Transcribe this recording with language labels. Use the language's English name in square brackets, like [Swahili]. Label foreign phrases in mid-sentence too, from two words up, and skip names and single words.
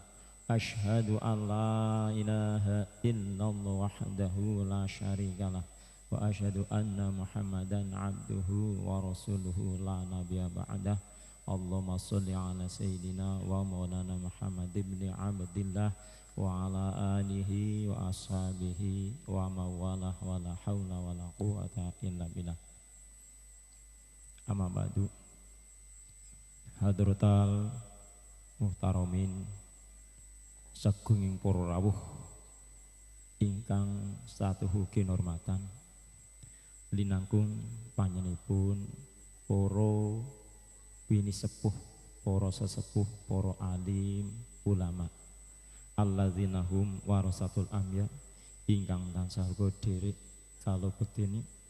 [Arabic] أشهد أن لا إله إلا الله وحده لا شريك له وأشهد أن محمدا عبده ورسوله لا نبي بعده. اللهم صل على سيدنا ومولانا محمد بن عبد الله وعلى آله وأصحابه ومن والاه ولا حول ولا قوة إلا بالله. أما بعد. حضرات المحترمين [Javanese] sagunging para rawuh ingkang satuhu kinurmatan linangkung panjenenganipun para wini sepuh, para sesepuh, para alim ulama [Arabic] الذين هم ورثة الأنبياء [Javanese] ingkang tansah derek kalebeteni